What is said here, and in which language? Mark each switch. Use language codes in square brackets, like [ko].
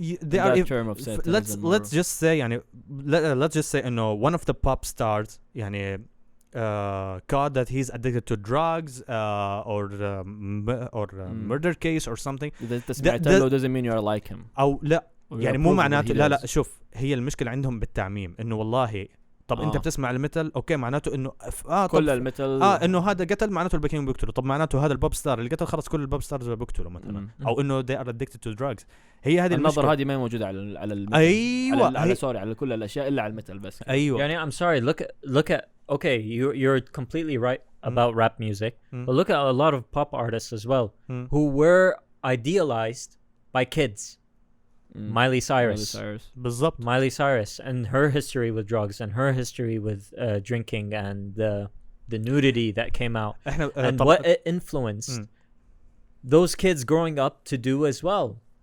[en] They are term of let's just say [ar] يعني [en] let's just say إنه one of the pop stars يعني caught that he's addicted to drugs or murder case or something. that doesn't mean you're like him. [ar] أو لا يعني مو معناته لا شوف هي المشكلة عندهم بالتعميم انه والله طب انت بتسمع الميتال اوكي معناته انه كل الميتال انه هذا قتل معناته الباكين بيقتلوا طب معناته هذا البوب ستار اللي قتل خلص كل البوب ستارز بيقتلوا مثلا او انه [en] they are addicted to drugs. [ar] هي هذه النظرة هذه ما موجودة على الميتال. ايوه على سوري على كل الاشياء الا على الميتال بس. ايوه [en] يعني I'm sorry look at okay you're completely right about rap music but look at a lot of pop artists as well who were idealized by kids. Miley Cyrus. [ar] بالضبط. [en] Miley Cyrus and her history with drugs and her history with drinking and the nudity that came out and what it influenced those kids growing up to do as well.